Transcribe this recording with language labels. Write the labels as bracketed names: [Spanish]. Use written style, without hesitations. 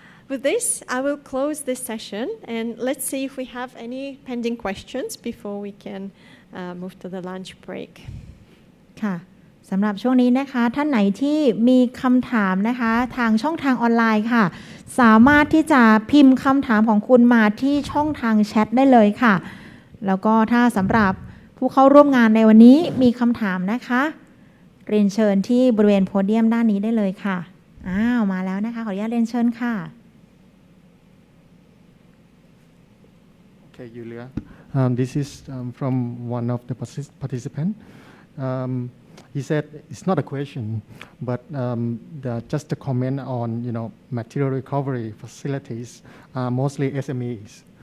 [English] With this, I will close this session, and let's see if we have any pending questions before we can move to the lunch break. [Thai] ค่ะสำหรับช่วงนี้นะคะท่านไหนที่มีคำถามนะคะทางช่องทางออนไลน์ค่ะสามารถที่จะพิมพ์คำถามของคุณมาที่ช่องทางแชทได้เลยค่ะแล้วก็ถ้าสำหรับผู้เข้าร่วมงานในวันนี้มีคำถามนะคะเรียนเชิญที่บริเวณโพเดียมด้านนี้ได้เลยค่ะมาแล้วนะคะขออนุญาตเรียนเชิญค่ะ [English] Okay, Julia. This is from one of the participants. He said it's not a question, but just a comment on material recovery facilities are mostly SMEs.